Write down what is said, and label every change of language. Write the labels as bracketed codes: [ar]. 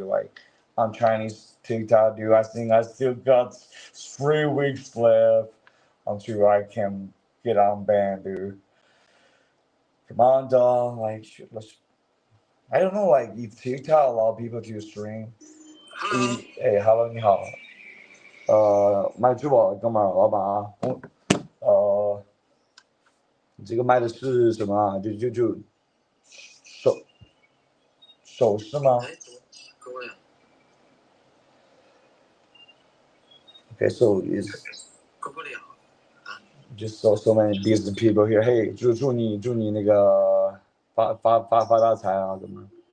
[en] Do like on Chinese TikTok. Do I think I still got 3 weeks left until I can get on band, dude. Come on, dog. Like, let's. I don't know, like if TikTok allow people to stream. [zh] Hello， 你好。卖珠宝的哥们儿，老板啊，你这个卖的是什么啊？就首饰吗？ [en] Okay, so it's just so many business people here. [zh] Hey, 祝你那个发大财啊，哥们儿。